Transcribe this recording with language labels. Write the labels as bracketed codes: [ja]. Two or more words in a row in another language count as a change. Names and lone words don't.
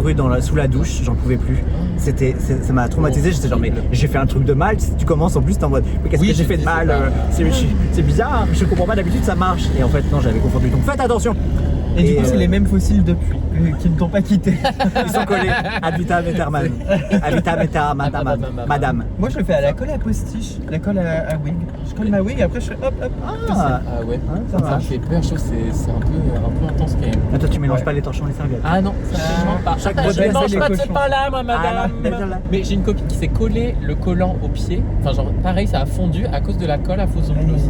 [fr] couru sous la douche, j'en pouvais plus. Ça m'a traumatisé, j'étais genre mais j'ai fait un truc de mal, tu commences en plus t'es en mode mais qu'est-ce Oui, que j'ai fait de c'est mal, ça. c'est bizarre, je comprends pas, d'habitude ça marche. Et en fait non, j'avais confondu, donc faites attention. Et du coup, c'est les mêmes fossiles depuis, qui ne t'ont pas quitté. Ils sont collés [la] ad vitam aeternam. Ad vitam aeternam, [fr] madame. Moi, je le fais à la colle à postiche, la colle à wig. Je colle ma wig et après je fais hop hop. Ah, Ah ouais, ça ça me marche. fait peur, je trouve que c'est un peu intense quand même. Ah, toi tu mélanges Ouais. pas les torchons et les serviettes. Ah non, ça je mange pas. Chaque Ah, modèle, je mange c'est pas les de ce cochons. pain-là, moi, Ah, là, madame. là. Mais j'ai une copine qui s'est collé le collant au pied. Enfin, genre, pareil, ça a fondu à cause de la colle à faux ongles aussi.